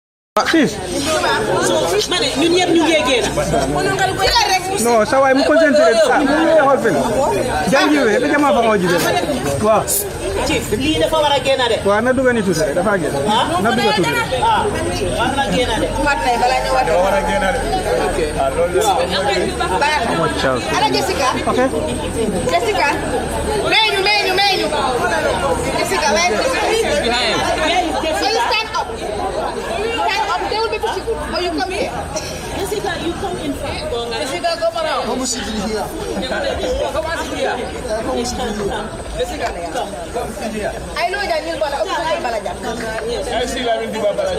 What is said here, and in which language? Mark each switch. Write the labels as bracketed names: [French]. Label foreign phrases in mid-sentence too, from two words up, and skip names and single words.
[English] Sis. [Wolof] ñun ñëpp ñu ngi génn. Non, sa waay mu concentré sa mu ngi xool fen. Jangiwe be jama fa ngoji be. Waaw. Chief lii dafa war a génn de. Waaw na duga ni tuuti rek dafa génn. Na duga tuuti rek. war na génn de. war a génn de. [English] Okay. [Wolof] Ana Jessica. [English] Okay. Jessica. Menu. Jessica, where is Jessica? So you stand up. Stand up. They will be pushing you. Or you come here. Jessica, you come in front. Jessica, come around. Come sit here. Come on, sit here. Jessica, come sit here. I know that you'll balaja. I see [Wolof] la min diba balaja.